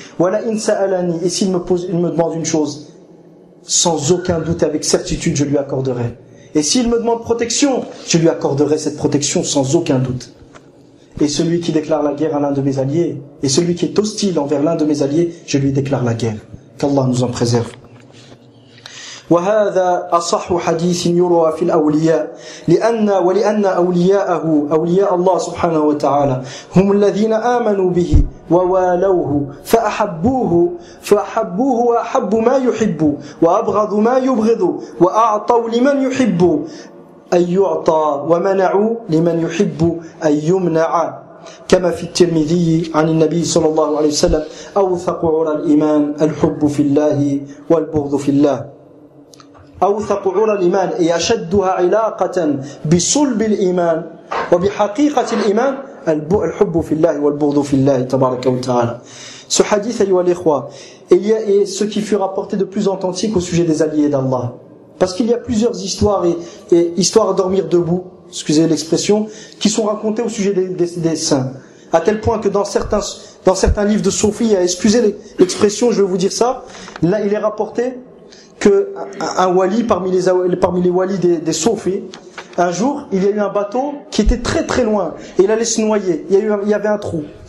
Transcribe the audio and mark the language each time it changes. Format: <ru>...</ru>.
<fr>Voilà insa alani. Et s'il me demande une chose, sans aucun doute et avec certitude, je lui accorderai. Et s'il me demande protection, je lui accorderai cette protection sans aucun doute. Et celui qui déclare la guerre à l'un de mes alliés, et celui qui est hostile envers l'un de mes alliés, je lui déclare la guerre. Qu'Allah nous en préserve.</fr> <ar>وهذا أصح حديث يروى في الأولياء ولأن أولياءه أولياء الله سبحانه وتعالى هم الذين آمنوا به ووالوه فأحبوه وأحب ما يحب وأبغض ما يبغض وأعطوا لمن يحب أن يعطى ومنعوا لمن يحب أن يمنع كما في الترمذي عن النبي صلى الله عليه وسلم أوثق عرى الإيمان الحب في الله والبغض في الله أوثق عرى الإيمان أي أشدها علاقة بصلب الإيمان وبحقيقة الإيمان الحب في الله والبغض في الله تبارك وتعالى.</ar> <fr>Ce hadith, ayyuha l'ikhwa, est ce qui fut rapporté de plus authentique au sujet des alliés d'Allah. Parce qu'il y a plusieurs histoires et histoires à dormir debout, excusez l'expression, qui sont racontées au sujet des saints. À tel point que dans certains livres de soufis, excusez l'expression, je vais vous dire ça, là il est rapporté qu'un wali parmi les walis des soufis, un jour, il y a eu un bateau qui était très très loin et il allait se noyer. Il y avait un trou.</fr>